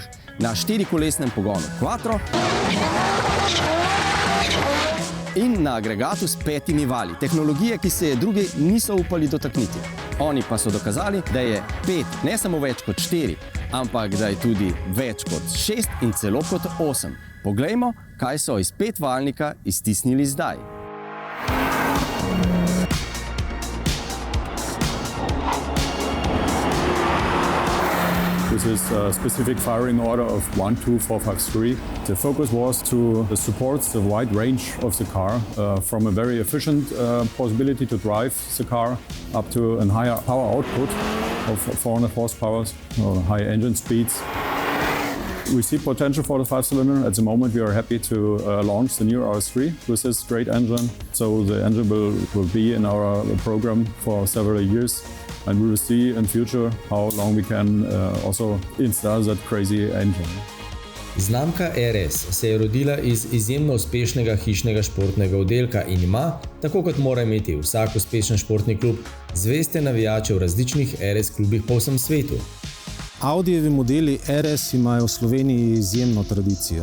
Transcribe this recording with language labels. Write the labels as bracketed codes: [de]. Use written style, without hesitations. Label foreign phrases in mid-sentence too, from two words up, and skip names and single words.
[sl] Na 4-kolesnem pogonu Quattro in na agregatu s 5 valji. Tehnologije, ki se je drugi niso upali dotakniti. Oni pa so dokazali, da je 5 ne samo več kot 4, ampak da je tudi več kot 6 in celo kot 8. Poglejmo, kaj so iz 5-valjnika iztisnili zdaj. [en] This is a specific firing order of 1, 2, 4, 5, 3. The focus was to support the wide range of the car, from a very efficient possibility to drive the car up to a higher power output of 400 horsepower, high engine speeds. We see potential for the 5-cylinder. At the moment, we are happy to launch the new RS3 with this great engine. So the engine will be in our program for several years. And we will see in future how long we can also install that crazy engine. [sl] Znamka RS se je rodila iz izjemno uspešnega hišnega športnega oddelka in ima, tako kot mora imeti vsak uspešen športni klub, zveste navijače v različnih RS klubih po vsem svetu. Audijevi modeli RS imajo v Sloveniji izjemno tradicijo.